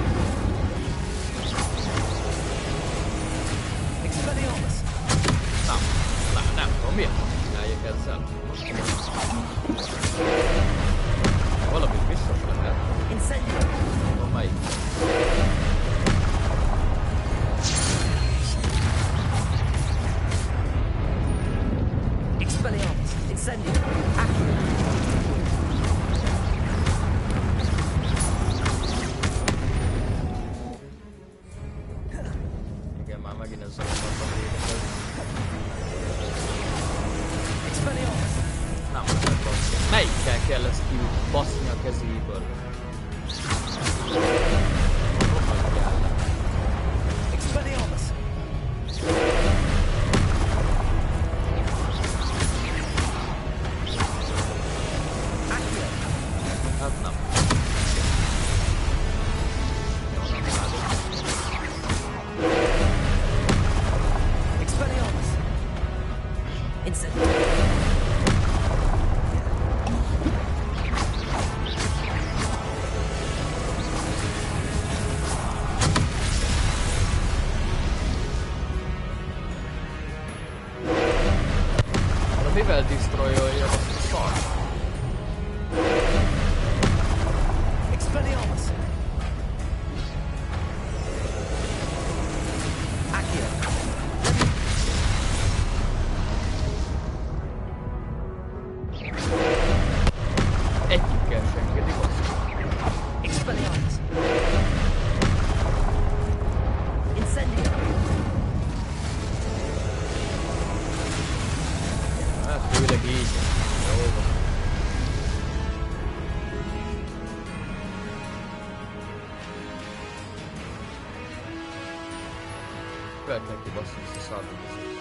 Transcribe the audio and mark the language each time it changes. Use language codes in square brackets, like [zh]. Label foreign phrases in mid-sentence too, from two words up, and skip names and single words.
[hu] Expelliarmus! Nem tudom, miért fasz csinálják ezzel? Valamit biztos lehet. Incendio! Tudom melyik. Expelliarmus! Incendio! Accio! Igen, már megint ezzel akartam védekezni. Expelliarmus! Nem lehet baszni. Melyikkel kell ezt baszni a kezéből? Rohadjál le. Expelliarmus! Accio! Hát nem. Jó, nem látom. Expelliarmus! Incendio! De mivel destroyolja azt a szar? Expelliarmus! Accio! Egyikkel se engedi baszni. Expelliarmus! Incendio! Hát főleg így. Jó van. Fel kell kibaszni ezt a szarvizet.